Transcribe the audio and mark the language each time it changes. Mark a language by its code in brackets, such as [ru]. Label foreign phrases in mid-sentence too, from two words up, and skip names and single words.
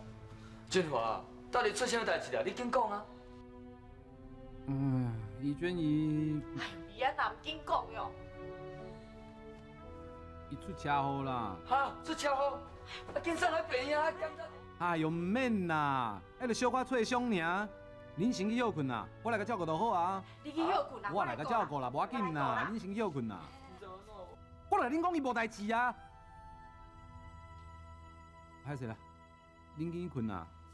[nan] 俊华，到底出啥代志啊？你紧讲啊！怡娟伊伊啊，哪唔紧讲哟？伊出车祸啦！哈，出车祸，啊，紧送来病院啊！哎呦，唔免啦，迄个小可挫伤尔。恁先去休困啦，我来甲照顾就好啊。你去休困啦，我来甲照顾啦，无要紧啦，恁先去休困啦。我来恁讲伊无代志啊。歹势啦，恁紧去困啦。